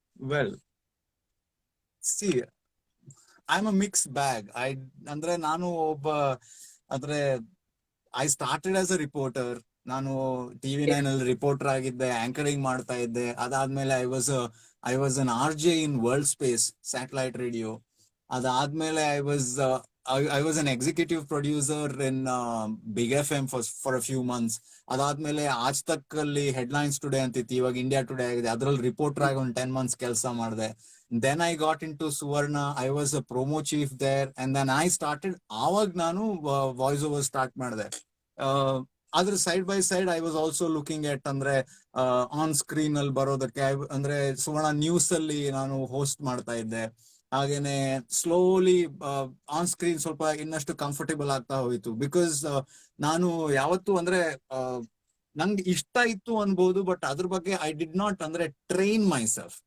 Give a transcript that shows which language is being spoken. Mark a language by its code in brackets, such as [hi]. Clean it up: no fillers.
[en] Well, see, I'm a mixed bag. [kn] ಅಂದ್ರೆ ನಾನು ಒಬ್ಬ, ಅಂದ್ರೆ [en] I started as a reporter. [kn] ನಾನು TV9 ಅಲ್ಲಿ ರಿಪೋರ್ಟರ್ ಆಗಿದ್ದೆ, ಆಂಕರಿಂಗ್ ಮಾಡ್ತಾ ಇದ್ದೆ. [en] ಅದಾದ್ಮೇಲೆ I was an RJ in world space satellite radio. ಅದಾದ್ಮೇಲೆ I was an executive producer in Big FM for a few months. [kn] ಅದಾದ್ಮೇಲೆ ಆಜ್ ತಕ್ ಅಲ್ಲಿ ಹೆಡ್ಲೈನ್ಸ್ ಟುಡೇ ಅಂತಿತ್ತು, ಇವಾಗ ಇಂಡಿಯಾ ಟುಡೇ ಆಗಿದೆ. ಅದ್ರಲ್ಲಿ ರಿಪೋರ್ಟರ್ ಆಗಿ ಒಂದು 10 months ಕೆಲಸ ಮಾಡಿದೆ. [en] Then I got into Suvarna. I was a promo chief there, and then I started. [kn] ಆವಾಗ ನಾನು ವಾಯ್ಸ್ ಓವರ್ ಸ್ಟಾರ್ಟ್ ಮಾಡಿದೆ. ಅದ್ರ side by side [en] I was also looking at, [kn] ಅಂದ್ರೆ ಆನ್ ಸ್ಕ್ರೀನ್ ಅಲ್ಲಿ ಬರೋದಕ್ಕೆ, ಅಂದ್ರೆ ಸುವರ್ಣ ನ್ಯೂಸ್ ಅಲ್ಲಿ ನಾನು ಹೋಸ್ಟ್ ಮಾಡ್ತಾ ಇದ್ದೆ. ಹಾಗೇನೆ ಸ್ಲೋಲಿ ಆನ್ ಸ್ಕ್ರೀನ್ ಸ್ವಲ್ಪ ಇನ್ನಷ್ಟು ಕಂಫರ್ಟೇಬಲ್ ಆಗ್ತಾ ಹೋಯ್ತು. ಬಿಕಾಸ್ ನಾನು ಯಾವತ್ತು ಅಂದ್ರೆ ನಂಗೆ ಇಷ್ಟ ಇತ್ತು ಅನ್ಬೋದು, ಬಟ್ ಅದ್ರ ಬಗ್ಗೆ [en] I did not [kn] ಅಂದ್ರೆ [en] Train myself.